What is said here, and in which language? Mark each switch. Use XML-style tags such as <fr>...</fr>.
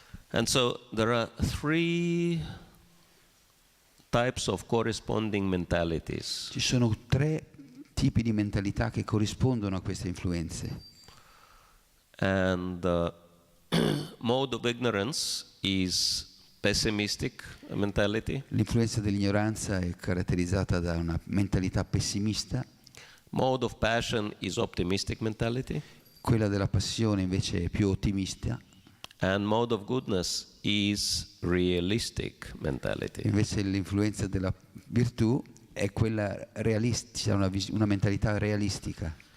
<en>And so there are three types of corresponding mentalities.</en> <it>Ci sono tre tipi di mentalità che corrispondono a queste influenze.</it> <en>And mode of ignorance is pessimistic mentality.</en> <it>L'influenza dell'ignoranza è caratterizzata da una mentalità pessimista.</it> <en>Mode of passion is optimistic mentality.</en> <it>Quella della passione invece è più ottimista.</it> <en>And mode of goodness is realistic mentality.</en> <it>Invece l'influenza della virtù è quella realistica, una mentalità realistica.</it>